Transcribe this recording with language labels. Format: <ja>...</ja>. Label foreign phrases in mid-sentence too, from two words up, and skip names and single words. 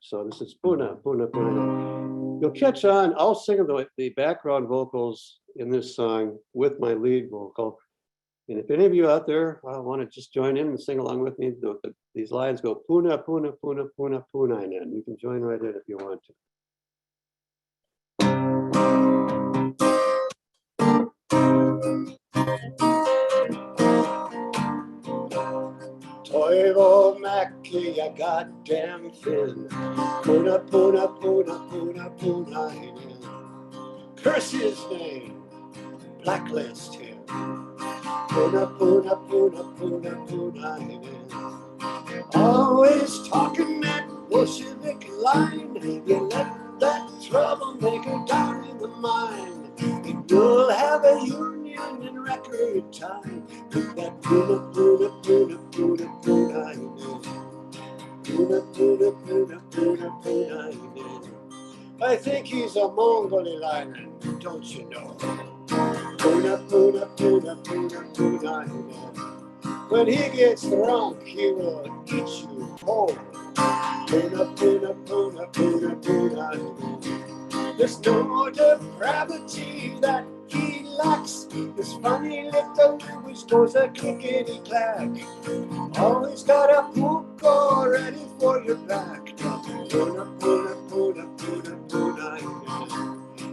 <en>So this is</en> <fi>Puna, Puna, Puna.</fi> <en>You'll catch on. I'll sing the background vocals in this song with my lead vocal. And if any of you out there want to just join in and sing along with me, these lines go</en> <fi>Puna, Puna, Puna, Puna, Punainen.</fi> <en>You can join right in if you want to. Toivo Mäki ja goddamn Finn.</en> <fi>Puna, Puna, Puna, Puna, Punainen.</fi> <en>Curse his name, blacklist him.</en> <fi>Puna, Puna, Puna, Puna, Punainen.</fi> <en>Always talking that Bolshevik line. You let that troublemaker down in the mine, and you'll have a union in record time. With that</en> <fi>Puna, Puna, Puna, Puna, Punainen. Puna, Puna, Puna, Puna, Punainen.</fi> <en>I think he's a Mongolian, don't you know?</en> <fi>Puna, Puna, Puna, Puna, Punainen.</fi> <en>When he gets drunk, he will eat you whole.</en> <fi>Puna, Puna, Puna, Puna, Punainen.</fi> <en>There's no depravity that he lacks. This funny little language goes a clickety-clack. Always got a Cuckoo ready for your back.</en> <fi>Puna, Puna, Puna, Puna, Punainen.</fi>